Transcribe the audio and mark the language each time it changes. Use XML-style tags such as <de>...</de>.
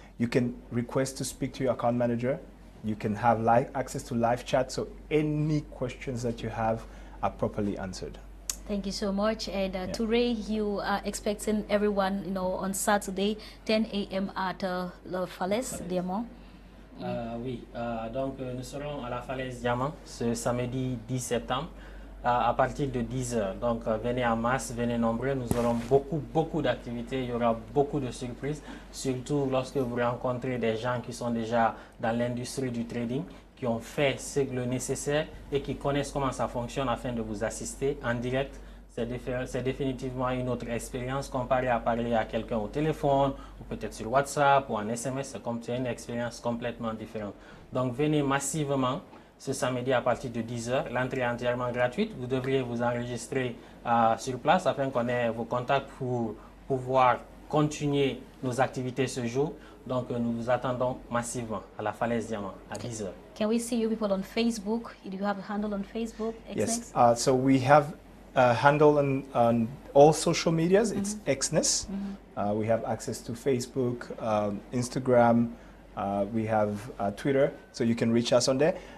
<en>You can request to speak to your account manager. You can have access to live chat, so any questions that you have are properly answered. Thank you so much. And Touré, you are expecting everyone, you know, on Saturday, 10 a.m. at La Falaise Diamant.</en> <fr>Oui, donc nous serons à la Falaise Diamant ce samedi 10 septembre à partir de 10h. Donc venez en masse, venez nombreux. Nous aurons beaucoup d'activités. Il y aura beaucoup de surprises, surtout lorsque vous rencontrez des gens qui sont déjà dans l'industrie du trading, qui ont fait le nécessaire et qui connaissent comment ça fonctionne afin de vous assister en direct. C'est définitivement une autre expérience comparée à parler à quelqu'un au téléphone ou peut-être sur WhatsApp ou en SMS. C'est une expérience complètement différente. Donc venez massivement ce samedi à partir de 10h. L'entrée est entièrement gratuite. Vous devriez vous enregistrer sur place afin qu'on ait vos contacts pour pouvoir continuer nos activités ce jour. Donc nous vous attendons massivement à la Falaise Diamant à 10h.</fr> <en>Can we see you people on Facebook? Do you have a handle on Facebook? Yes, so we have a handle on all social medias. It's Xness. We have access to Facebook, Instagram, we have Twitter, so you can reach us on there.</en>